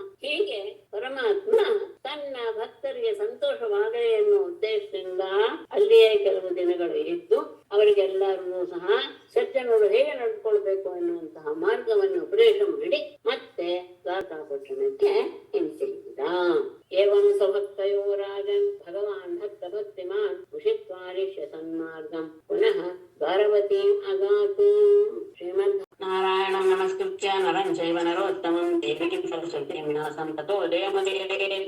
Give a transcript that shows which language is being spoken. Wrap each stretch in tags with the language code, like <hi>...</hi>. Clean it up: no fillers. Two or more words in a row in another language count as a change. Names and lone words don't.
<kn>ಹೀಗೆ ಪರಮಾತ್ಮ ತನ್ನ ಭಕ್ತರಿಗೆ ಸಂತೋಷವಾಗಲಿ ಎನ್ನುವ ಉದ್ದೇಶದಿಂದ ಅಲ್ಲಿಯೇ ಕೆಲವು ದಿನಗಳು ಇದ್ದು ಅವರಿಗೆಲ್ಲರೂ ಸಹ ಸಜ್ಜನರು ಹೇಗೆ ನಡ್ಕೊಳ್ಬೇಕು ಎನ್ನುವಂತಹ ಮಾರ್ಗವನ್ನು ಉಪದೇಶ ಮಾಡಿ ಮತ್ತೆ ದ್ವಾರಕಾಪಟ್ಟಣಕ್ಕೆ ಹಿಂತಿರುಗಿದ.</kn> <sa>ಏವಂ ಸ್ವಭಕ್ತಯೋ ರಾಜನ್ ಭಗವಾನ್ ಭಕ್ತ ಭಕ್ತಿಮಾನ್ ಉಷಿತ್ವಾದಿಶ್ಯ ಸನ್ಮಾರ್ಗಂ ಪುನಃ ದ್ವಾರವತೀಂ ಅಗಾತ್. ಶ್ರೀಮದ್ ನಾರಾಯಣಂ ನಮಸ್ಕೃತ್ಯ ನರಂ ಚೈವ ನರೋತ್ತಮಂ ದೇವೀಂ ಸರಸ್ವತೀಂ ವ್ಯಾಸಂ ತತೋ ಜಯಮುದೀರಯೇತ್.</sa>